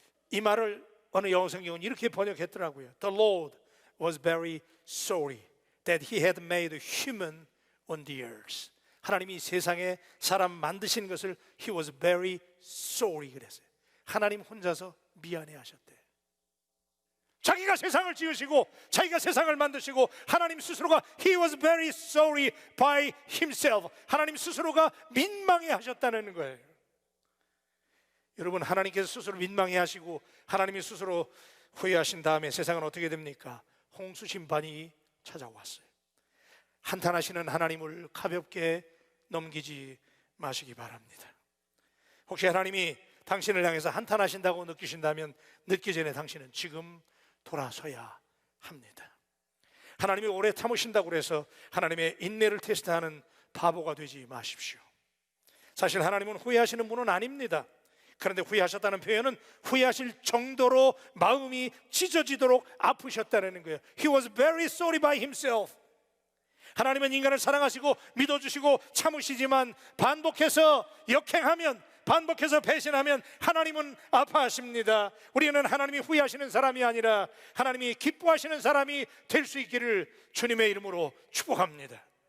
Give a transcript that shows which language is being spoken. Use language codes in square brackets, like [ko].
[ko] 이 말을 어느 영어 성경은 이렇게 번역했더라고요. [en] The Lord was very sorry that he had made human on the earth. [ko] 하나님이 세상에 사람 만드신 것을 [en] he was very sorry [ko] 그랬어요. 하나님 혼자서 미안해 하셨대. 자기가 세상을 지으시고 자기가 세상을 만드시고 하나님 스스로가 [en] he was very sorry by himself, [ko] 하나님 스스로가 민망해 하셨다는 거예요. 여러분, 하나님께서 스스로 민망해 하시고 하나님이 스스로 후회하신 다음에 세상은 어떻게 됩니까? 홍수 심판이 찾아왔어요. 한탄하시는 하나님을 가볍게 넘기지 마시기 바랍니다. 혹시 하나님이 당신을 향해서 한탄하신다고 느끼신다면 늦기 전에 당신은 지금 돌아서야 합니다. 하나님이 오래 참으신다고 해서 하나님의 인내를 테스트하는 바보가 되지 마십시오. 사실 하나님은 후회하시는 분은 아닙니다. 그런데 후회하셨다는 표현은 후회하실 정도로 마음이 찢어지도록 아프셨다는 거예요. [en] He was very sorry by himself. [ko] 하나님은 인간을 사랑하시고 믿어주시고 참으시지만 반복해서 역행하면, 반복해서 배신하면 하나님은 아파하십니다. 우리는 하나님이 후회하시는 사람이 아니라 하나님이 기뻐하시는 사람이 될 수 있기를 주님의 이름으로 축복합니다.